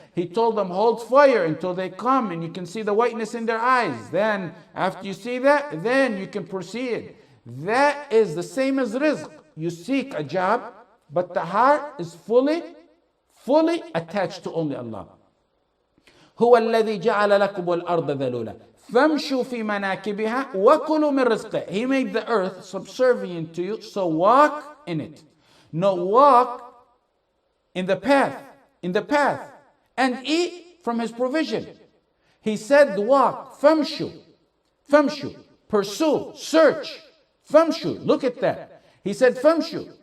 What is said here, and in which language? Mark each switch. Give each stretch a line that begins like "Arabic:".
English: He told them, hold fire until they come and you can see the whiteness in their eyes. Then after you see that, then you can proceed. That is the same as rizq. You seek a job, but the heart is fully attached to only Allah.
Arabic: هو الذي جعل لكم الأرض ذلولا فامشوا في مناكبها وكلوا من رزقه.
English: He made the earth subservient to you, so walk in it. No, walk in the path, and eat from his provision. He said walk, famshu, pursue, search, famshu. Look at that. He said famshu.